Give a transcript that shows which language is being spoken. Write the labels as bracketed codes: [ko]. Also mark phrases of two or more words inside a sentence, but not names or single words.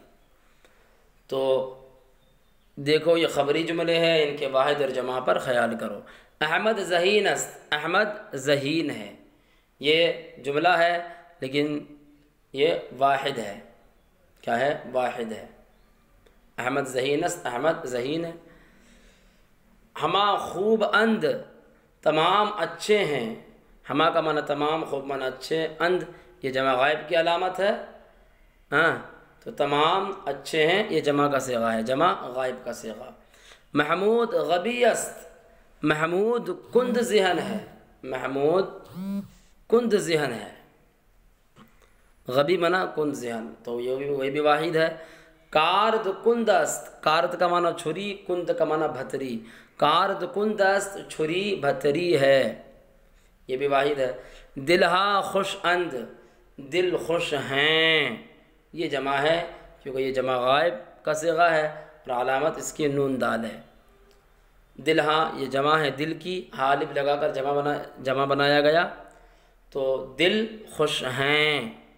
[ur] تو دیکھو، یہ خبری جملے ہیں، ان کے واحد اور جمع پر خیال کرو۔ [fa] احمد ذہین است، [ur] احمد ذہین ہے، یہ جملہ ہے لیکن یہ واحد ہے۔ کیا ہے؟ واحد ہے۔ [fa] احمد ذہین است، [ur] احمد ذہین ہے۔ [fa] ہما خوب اند، [ur] تمام اچھے ہیں، ہما کا معنی تمام، خوب معنی اچھے، اند یہ جمع غائب کی علامت ہے، ہاں، تو تمام اچھے ہیں یہ جمع کا صیغہ ہے، جمع غائب کا صیغہ۔ [fa] محمود غبی است، [ur] محمود کند ذہن ہے، محمود کند ذہن ہے، غبی معنی کند ذہن، تو یہ بھی واحد ہے۔ [fa] کارد کند است، [ur] کارد کا معنی چھری، کند کا معنی بھتری، [fa] کارد کند است [ur] چھری بھتری ہے، یہ بھی واحد ہے۔ [fa] دلہا خوش اند، [ur] دل خوش ہیں، یہ جمع ہے کیونکہ یہ جمع غائب کا صیغہ ہے اور علامت اس کی نون دال ہے۔ دلہا یہ جمع ہے دل کی، حالف لگا کر جمع بنایا گیا، تو دل خوش ہیں۔